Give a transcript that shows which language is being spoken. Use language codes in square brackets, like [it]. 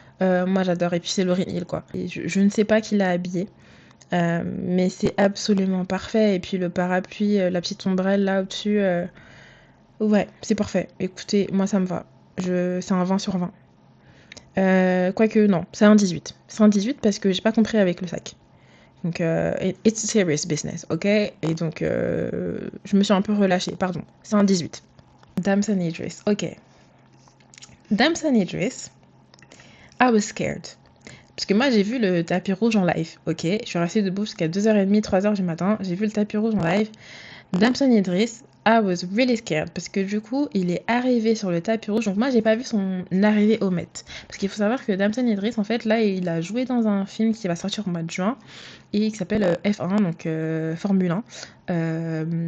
[fr] Moi j'adore, et puis c'est Lauryn Hill quoi. Et je ne sais pas qui l'a habillé, mais c'est absolument parfait. Et puis le parapluie, la petite ombrelle là au-dessus, ouais, c'est parfait. Écoutez, moi ça me va. C'est un 20 sur 20. Quoique non, c'est un 18. C'est un 18 parce que j'ai pas compris avec le sac. [en] Donc it's serious business, ok? [fr] Et donc je me suis un peu relâchée, pardon. C'est un 18. Damson Idris, ok. [en] Damson Idris, I was scared. [fr] Parce que moi, j'ai vu le tapis rouge en live, ok? Je suis restée debout jusqu'à 2h30, 3h du matin. J'ai vu le tapis rouge en live. Damson Idris, [en] I was really scared [fr] parce que du coup, il est arrivé sur le tapis rouge. Donc moi, j'ai pas vu son arrivée au Met. Parce qu'il faut savoir que Damson Idris, en fait, là, il a joué dans un film qui va sortir au mois de juin et qui s'appelle F1, donc Formule 1.